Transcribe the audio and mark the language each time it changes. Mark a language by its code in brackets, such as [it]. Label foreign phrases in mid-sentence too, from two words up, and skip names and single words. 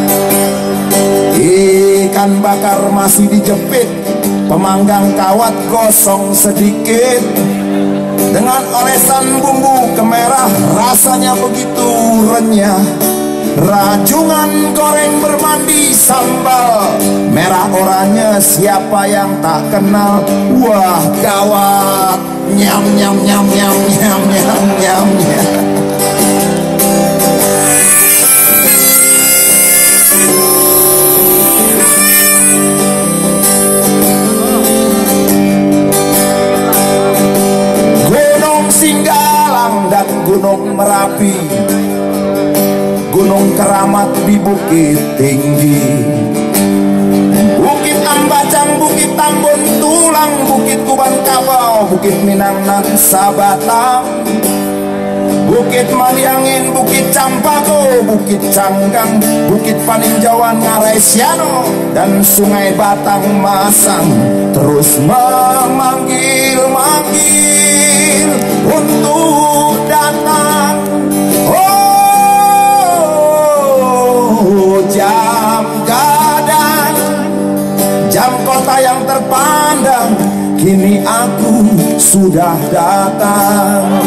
[id] Ikan bakar masih dijepit, pemanggang kawat gosong sedikit, dengan olesan bumbu kemerah, rasanya begitu renyah. Rajungan goreng bermandi sambal merah oranye, siapa yang tak kenal? Wah gawat, nyam nyam nyam nyam nyam nyam nyam nyam. Gunung Singgalang dan Gunung Merapi, Gunung Keramat di Bukit Tinggi, Bukit Ambacang, Bukit Tambun Tulang, Bukit Kuban Kabau, Bukit Minang nan Sabatang, Bukit Maliangin, Bukit Campako, Bukit Canggang, Bukit Paninjauan Ngarai Siano, dan Sungai Batang Masang terus memanggil-manggil untuk datang. Jam gadang, jam kota yang terpandang, kini aku sudah datang.